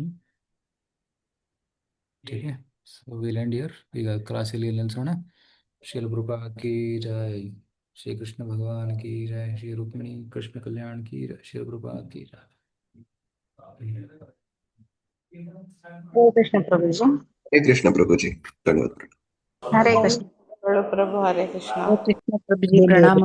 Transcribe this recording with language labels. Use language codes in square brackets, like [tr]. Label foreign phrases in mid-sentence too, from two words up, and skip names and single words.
[hi] ठीक है, [en] so will end here. [kn] ಈಗ ಕ್ಲಾಸಲ್ಲಿ ನಿಲ್ಲಿಸೋಣ. ಶ್ರೀಲ ಪ್ರಭುಪಾದ [hi] की जय. श्री कृष्ण भगवान की जय। श्री रुक्मिणी कृष्ण कल्याण की जय। श्री प्रभुपाद की जय। [kn] ಹರೇ ಕೃಷ್ಣ ಪ್ರಭುಜಿ. ಹರೇ ಕೃಷ್ಣ ಪ್ರಭುಜಿ, ಧನ್ಯವಾದ. ಹರೇ ಕೃಷ್ಣ ಪ್ರಭು ಹರೇ ಕೃಷ್ಣ. ಕೃಷ್ಣ ಪ್ರಭುಜಿ ಪ್ರಣಾಮ.